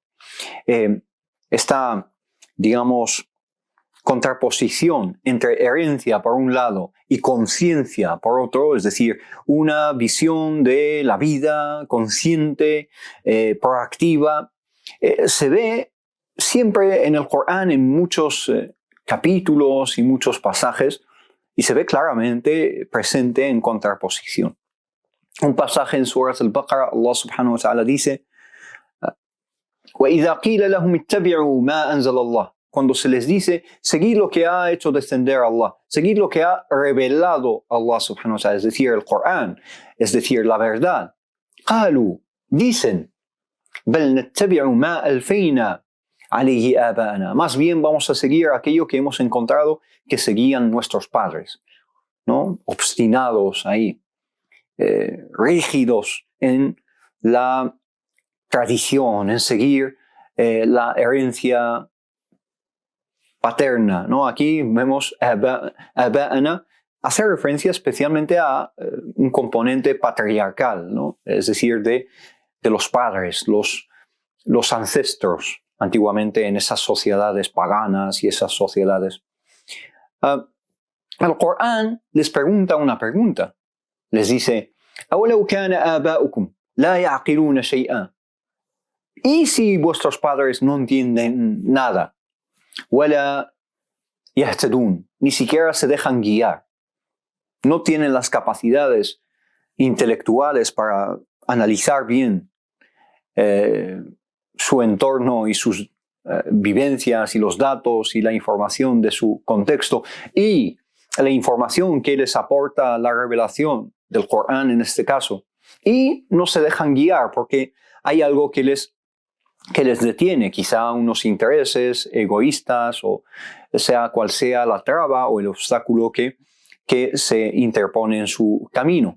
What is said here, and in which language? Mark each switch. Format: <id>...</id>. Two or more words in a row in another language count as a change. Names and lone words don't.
<es>Esta, digamos, contraposición entre herencia por un lado y conciencia por otro, es decir, una visión de la vida consciente, proactiva, se ve siempre en el Corán en muchos capítulos y muchos pasajes, y se ve claramente presente en contraposición. Un pasaje en Surat al-Baqarah,</es> <ar>الله سبحانه وتعالى</ar> <es>dice:</es> <ar>وَإِذَا قِيلَ لَهُمْ اتَّبِعُوا مَا أَنزَلَ اللَّهُ.</ar> <es>Cuando se les dice, seguid lo que ha hecho descender Allah, seguid lo que ha revelado</es> <ar>الله سبحانه وتعالى,</ar> <es>es decir, el Corán, es decir, la verdad.</es> <ar>قالوا, dicen, بَلْ نَتَّبِعُ مَا أَلْفَيْنَا عَلَيْهِ آبَاءَنَا.</ar> <es>Más bien vamos a seguir aquello que hemos encontrado que seguían nuestros padres, ¿no? Obstinados ahí. Rígidos en la tradición, en seguir la herencia paterna, ¿no? Aquí vemos aba'ana hace referencia especialmente a un componente patriarcal, ¿no? Es decir, de los padres, los ancestros, antiguamente en esas sociedades paganas y esas sociedades. El Corán les pregunta una pregunta. Les dice:</es> <ar>أَوَلَوْ كَانَ آبَاؤُكُمْ لَا يَعْقِلُونَ شَيْئًا.</ar> <es>¿Y si vuestros padres no entienden nada?</es> <ar>وَلَا يَهْتَدُونَ.</ar> <es>Ni siquiera se dejan guiar. No tienen las capacidades intelectuales para analizar bien su entorno y sus vivencias y los datos y la información de su contexto y la información que les aporta la revelación del Corán en este caso, y no se dejan guiar porque hay algo que les detiene, quizá unos intereses egoístas o sea cual sea la traba o el obstáculo que que se interpone en su camino.</es>